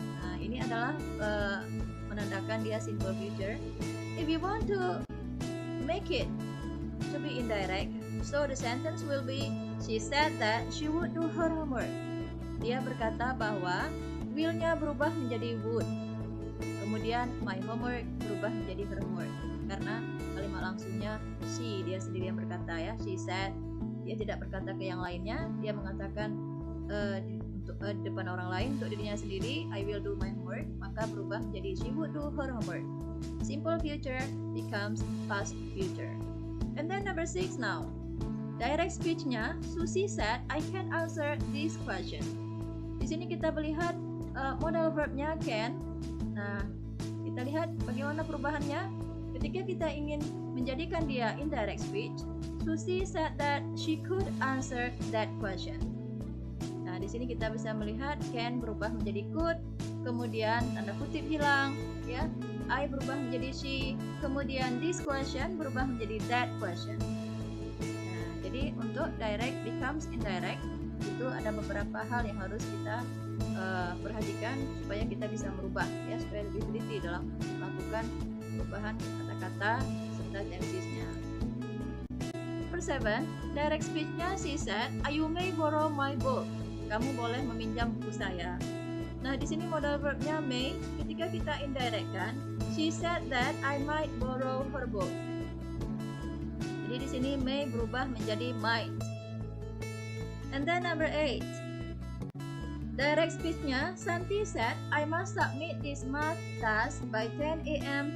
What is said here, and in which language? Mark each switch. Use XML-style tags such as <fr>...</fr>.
<id>Nah, ini adalah menandakan dia simple future.</id> <en>If you want to make it to be indirect, so the sentence will be, she said that she would do her homework.</en> <id>Dia berkata bahwa will-nya berubah menjadi would. Kemudian my homework berubah menjadi her homework. Karena kalimat langsungnya she, dia sendiri yang berkata ya, she said. Dia tidak berkata ke yang lainnya, dia mengatakan untuk depan orang lain, untuk dirinya sendiri,</id> <en>I will do my homework,</en> <id>maka berubah menjadi</id> <en>she would do her homework. Simple future becomes past future. And then number 6 now. Direct speech-nya, Susie said, I can answer this question.</en> <id>Di sini kita melihat modal verb-nya can. Nah, kita lihat bagaimana perubahannya. Ketika kita ingin menjadikan dia indirect speech,</id> <en>Susie said that she could answer that question.</en> <id>Nah, di sini kita bisa melihat can berubah menjadi could, kemudian tanda kutip hilang, ya. I berubah menjadi she, kemudian this question berubah menjadi that question. Nah, jadi untuk direct becomes indirect itu ada beberapa hal yang harus kita perhatikan supaya kita bisa merubah, ya, supaya lebih teliti dalam melakukan perubahan kata-kata serta tensisnya.</id> <en>Number 7, direct speech-nya she said, you may borrow my book.</en> <id>Kamu boleh meminjam buku saya. Nah, di sini modal verb-nya may. Ketika kita indirect-kan,</id> <en>she said that I might borrow her book.</en> <id>Jadi di sini may berubah menjadi might.</id> <en>And then number 8, direct speech-nya Santi said, I must submit this math task by 10 a.m.</en>